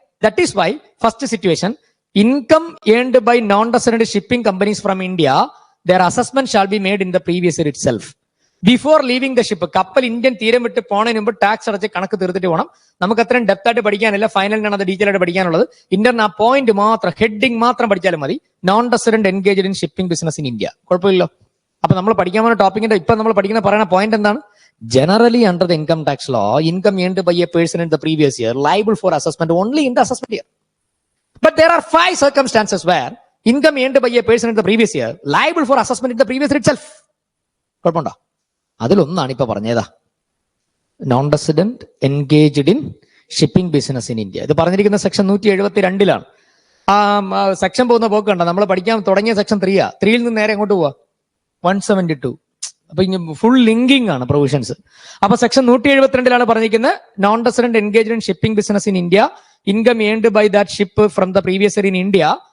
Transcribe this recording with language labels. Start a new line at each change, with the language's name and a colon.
English: That is why first situation, income earned by non resident shipping companies from India, their assessment shall be made in the previous year itself. Before leaving the ship.
Malayalam: കപ്പൽ Indian തീരം വിട്ട് പോണതിന് മുമ്പ് tax അടച്ച് കണക്ക് തീർത്തിട്ട് പോകണം. നമുക്ക് അത്രയും ഡെപ്ത് ആയിട്ട് പഠിക്കാനില്ല, ഫൈനലിനാണ് അത് ഡീറ്റെയിൽ ആയിട്ട് പഠിക്കാനുള്ളത്. ഇന്ത്യൻ ആ പോയിന്റ് മാത്രം, ഹെഡിങ് മാത്രം പഠിച്ചാലും മതി.
English: Non resident engaged in shipping business in India.
Malayalam: കുഴപ്പമില്ലോ. അപ്പൊ നമ്മൾ പഠിക്കാൻ പോകുന്ന ടോപ്പിക്കിന്റെ ഇപ്പൊ നമ്മൾ പഠിക്കുന്ന പറയുന്ന പോയിന്റ് എന്താണ്?
English: Generally under the income tax law, income earned by a person in the previous year liable for assessment only in the assessment year. But there are 5 circumstances where income earned by a person in the previous year liable for assessment in the previous year itself.
Malayalam: കുഴപ്പമുണ്ടോ? അതിലൊന്നാണ് ഇപ്പൊ പറഞ്ഞതാ,
English: Non resident engaged in shipping business in India.
Malayalam: ഇത് പറഞ്ഞിരിക്കുന്ന section 172-ലാണ്. ആ section പോകുന്ന പോക്ക് കണ്ട, നമ്മൾ പഠിക്കാൻ തുടങ്ങിയ സെക്ഷൻ 3ൽ നിന്ന് നേരെ എങ്ങോട്ട് പോവാ? 172. അപ്പൊ ഇനി ഫുൾ ലിങ്കിങ് ആണ് പ്രൊവിഷൻസ്. അപ്പൊ സെക്ഷൻ 172-ലാണ് പറഞ്ഞിരിക്കുന്നത്,
English: non resident engaged in shipping business in India,
Malayalam: income earned by that ship from the previous year in India.